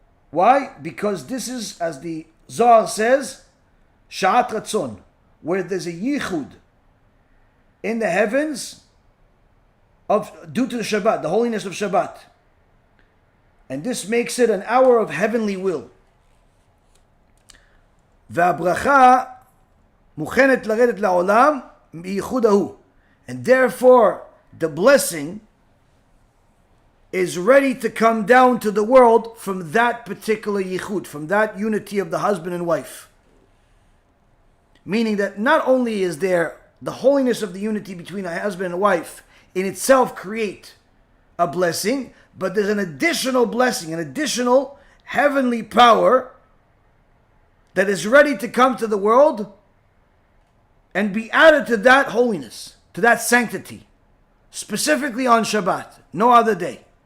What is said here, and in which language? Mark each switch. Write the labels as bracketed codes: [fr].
[en] Why? Because this is, as the Zohar says, Sha'at Ratzon, where there's a yichud in the heavens due to the Shabbat, the holiness of Shabbat. And this makes it an hour of heavenly will. [he] והברכה מוכנת לרדת לעולם מייחוד ההוא. [en] And therefore, the blessing is ready to come down to the world from that particular yichud, from that unity of the husband and wife. Meaning that not only is there the holiness of the unity between a husband and wife in itself create a blessing, but there's an additional blessing, an additional heavenly power that is ready to come to the world and be added to that holiness, to that sanctity, specifically on Shabbat, no other day.